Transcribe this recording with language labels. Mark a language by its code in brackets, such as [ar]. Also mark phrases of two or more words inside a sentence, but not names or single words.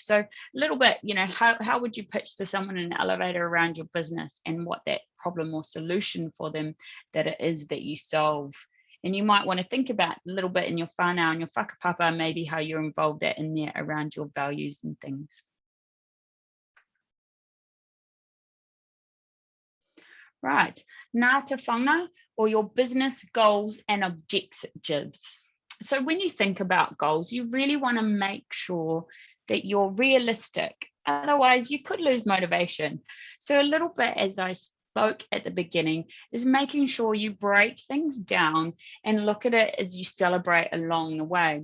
[en] So a little bit, how would you pitch to someone in an elevator around your business and what that problem or solution for them that it is that you solve. And you might want to think about a little bit in your whānau and your whakapapa, maybe how you're involved that in there around your values and things. Right, [mi] ngā te whanga, [en] or your business goals and objectives. So when you think about goals, you really want to make sure that you're realistic. Otherwise, you could lose motivation. So a little bit, as I spoke at the beginning, is making sure you break things down and look at it as you celebrate along the way.